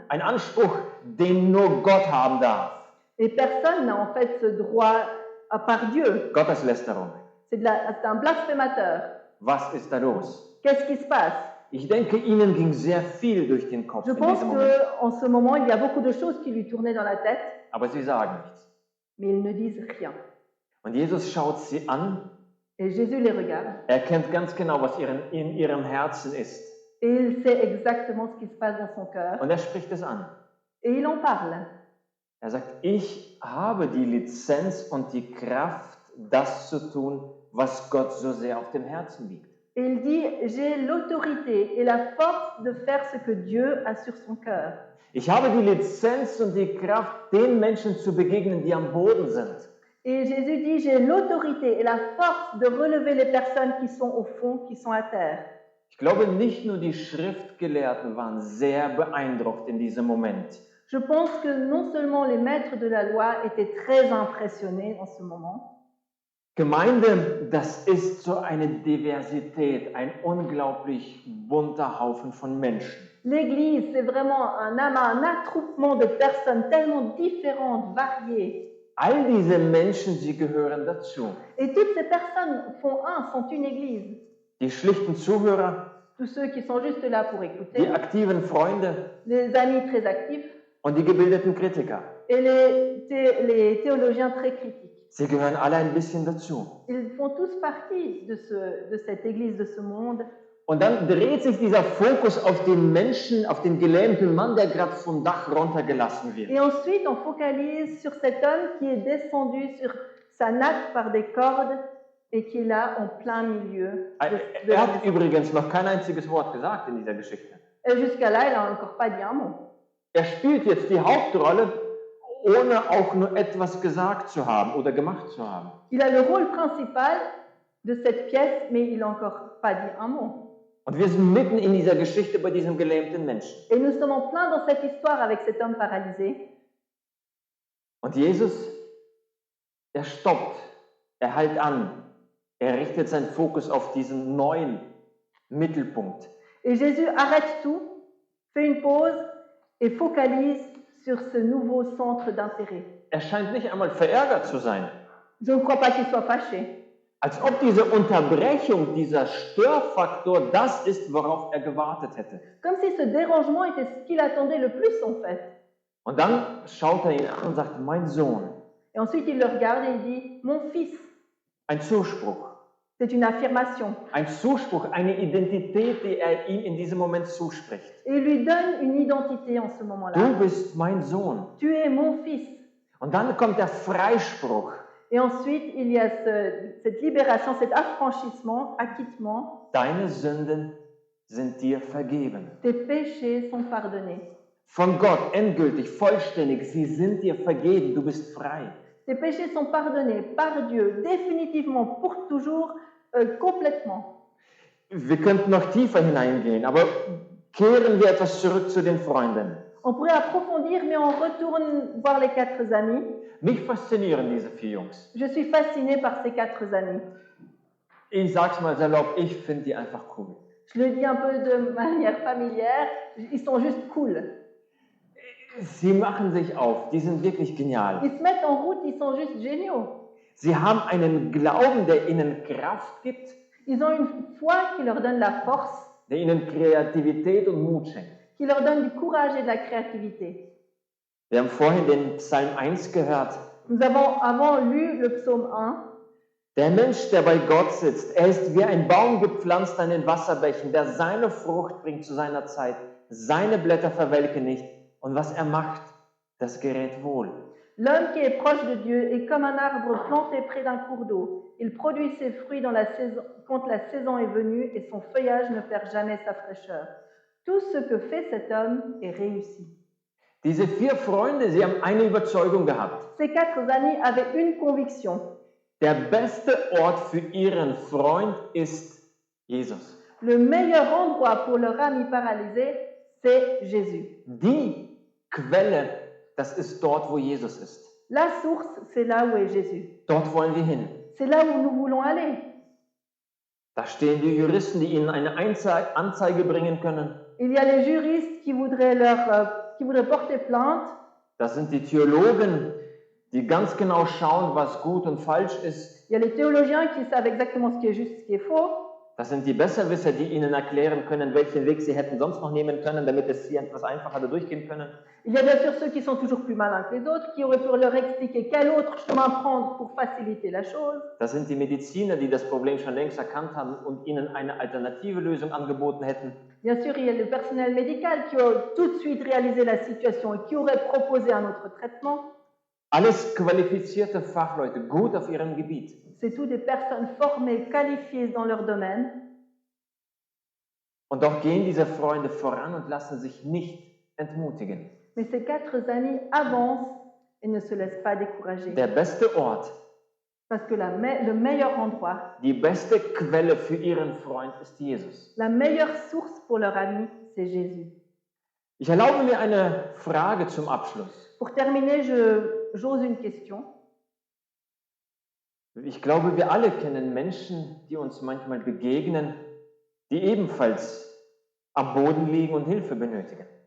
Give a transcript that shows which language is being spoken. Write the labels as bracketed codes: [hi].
[de] Ein Anspruch, den nur Gott haben darf. [fr] Et personne n'a en fait ce droit à part Dieu. [de] Gotteslästerung. [fr] C'est un blasphémateur. [de] Was ist da los? [fr] Qu'est-ce qui se passe? [de] Ich denke, ihnen ging sehr viel durch den Kopf [fr] Je [de] in [fr] pense [de] diesem Moment. [fr] qu'en ce moment, il y a beaucoup de choses qui lui tournaient dans la tête, [de] Aber sie sagen nichts. [fr] mais ils ne disent rien. [de] Und Jesus schaut sie an. [fr] Et Jésus les regarde [de] Er kennt ganz genau, was in ihrem Herzen ist. [fr] et il sait exactement ce qui se passe dans son cœur [de] Und er spricht es an. [fr] et il en parle. [de] Er sagt, ich habe die Lizenz und die Kraft, das zu tun, was Gott so sehr auf dem Herzen liegt. [fr] Et il dit, j'ai l'autorité et la force de faire ce que Dieu a sur son cœur. [de] Ich habe die Lizenz und die Kraft, den Menschen zu begegnen, die am Boden sind. [fr] Et Jésus dit, j'ai l'autorité et la force de relever les personnes qui sont au fond, qui sont à terre. [de] Ich glaube, nicht nur die Schriftgelehrten waren sehr beeindruckt in diesem Moment. [fr] Je pense que non seulement les maîtres de la loi étaient très impressionnés en ce moment, [de] Gemeinde, das ist so eine Diversität, ein unglaublich bunter Haufen von Menschen. [fr] l'Église, c'est vraiment un amas, un attroupement de personnes tellement différentes, variées. [de] All diese Menschen, sie gehören dazu. [fr] Et toutes ces personnes sont une Église. [de] Die schlichten Zuhörer, [fr] Tous ceux qui sont juste là pour [de] die [fr] écouter, [de] aktiven Freunde [fr] les amis très actifs [de] und die gebildeten Kritiker. [fr] et les théologiens très critiques. [de] Sie gehören alle ein bisschen dazu. [fr] Ils font tous partie de cette Église, de ce monde. [de] Und dann dreht sich dieser Fokus auf den Menschen, auf den gelähmten Mann, der gerade vom Dach runtergelassen wird. [fr] Et ensuite, on focalise sur cet homme qui est descendu sur sa natte par des cordes et qui est là en plein milieu. de la [de] hat [fr] maison. [de] übrigens noch kein einziges Wort gesagt in dieser Geschichte. [fr] Et jusqu'à là, il n'a encore pas dit un mot. [de] Er spielt jetzt die Hauptrolle, ohne auch nur etwas gesagt zu haben oder gemacht zu haben. [fr] Il a le rôle principal de cette pièce, mais il n'a encore pas dit un mot. [de] Und wir sind mitten in dieser Geschichte bei diesem gelähmten Menschen. [fr] Et nous sommes en plein dans cette histoire avec cet homme paralysé. [de] Und Jesus, er stoppt, er hält an, er richtet seinen Fokus auf diesen neuen Mittelpunkt. [fr] Et Jésus arrête tout, fait une pause et focalise sur ce nouveau centre d'intérêt. [de] Er scheint nicht einmal verärgert zu sein. [fr] Je ne crois pas qu'il soit fâché. [de] Als ob diese Unterbrechung, dieser Störfaktor das ist, worauf er gewartet hätte. [fr] Comme si ce dérangement était ce qu'il attendait le plus en fait. [de] Und dann schaut er ihn an und sagt, mein Sohn. [fr] Et ensuite il le regarde et il dit, mon fils. [de] Ein Zuspruch. [fr] C'est une affirmation. [de] Ein Zuspruch, eine Identität, die er ihm in diesem Moment zuspricht. [fr] Et il lui donne une identité en ce moment-là. [de] Du bist mein Sohn. [fr] Tu es mon fils. [de] Und dann kommt der Freispruch. [fr] Et ensuite, il y a cette libération, cet affranchissement, acquittement. [de] Deine Sünden sind dir vergeben. [fr] Tes péchés sont pardonnés. [de] Von Gott, endgültig, vollständig, sie sind dir vergeben, du bist frei. [fr] Tes péchés sont pardonnés par Dieu, définitivement, pour toujours, complètement. [de] Wir könnten noch tiefer hineingehen, aber kehren wir etwas zurück zu den Freunden. [fr] On pourrait approfondir, mais on retourne voir les 4 amis. [de] Mich faszinieren diese 4 Jungs. [fr] Je suis fascinée par ces 4 amis. [de] Ich sag's mal salopp, ich finde die einfach cool. [fr] Je le dis un peu de manière familière, ils sont juste cool. [de] Sie machen sich auf, die sind wirklich genial. [fr] Ils se mettent en route, ils sont juste géniaux. [de] Sie haben einen Glauben, der ihnen Kraft gibt, [fr] Ils ont une foi qui leur donne la force, [de] der ihnen Kreativität und Mut schenkt. [fr] qui leur donne du courage et de la créativité. [de] Wir haben vorhin den Psalm 1 gehört. [fr] Nous avons avant lu le psaume 1. [de] Der Mensch, der bei Gott sitzt, er ist wie ein Baum gepflanzt an den Wasserbächen, der seine Frucht bringt zu seiner Zeit. Seine Blätter verwelken nicht und was er macht, das gerät wohl. [fr] L'homme qui est proche de Dieu est comme un arbre planté près d'un cours d'eau. Il produit ses fruits quand la saison est venue et son feuillage ne perd jamais sa fraîcheur. Tout ce que fait cet homme est réussi. [de] Diese 4 Freunde, sie haben eine Überzeugung gehabt. [fr] Ces 4 amis avaient une conviction. [de] Der beste Ort für ihren Freund ist Jesus. [fr] Le meilleur endroit pour leur ami paralysé, c'est Jésus. [de] Die Quelle, das ist dort, wo Jesus ist. [fr] La source, c'est là où est Jésus. [de] Dort wollen wir hin. [fr] C'est là où nous voulons aller. [de] Da stehen die Juristen, die ihnen eine Anzeige bringen können. [fr] Il y a les juristes qui voudraient porter plainte. [de] Das sind die Theologen, die ganz genau schauen, was gut und falsch ist. [fr] Il y a les théologiens qui savent exactement ce qui est juste, ce qui est faux. [de] Das sind die Besserwisser, die ihnen erklären können, welchen Weg sie hätten sonst noch nehmen können, damit es sie etwas einfacher da durchgehen können. [fr] Il y a bien sûr ceux qui sont toujours plus malins que les autres, qui auraient pu leur expliquer quel autre chemin prendre pour faciliter la chose. [de] Das sind die Mediziner, die das Problem schon längst erkannt haben und ihnen eine alternative Lösung angeboten hätten. [fr] Bien sûr, il y a le personnel médical qui a tout de suite réalisé la situation et qui aurait proposé un autre traitement. [de] Alles qualifizierte Fachleute, gut auf ihrem Gebiet. [fr] C'est tout des personnes formées, qualifiées dans leur domaine. [de] Und doch gehen diese Freunde voran und lassen sich nicht entmutigen. [fr] Mais ces 4 amis avancent et ne se laissent pas décourager. [de] Der beste Ort, [fr] Parce que le meilleur endroit, [de] die beste Quelle für ihren Freund ist Jesus. [fr] la meilleure source pour leur ami, c'est Jésus. [de] Ich erlaube mir eine Frage zum Abschluss. [fr] Pour terminer, j'ose une question. [de] Ich glaube, wir alle kennen Menschen, die uns manchmal begegnen, die ebenfalls am Boden liegen und Hilfe benötigen.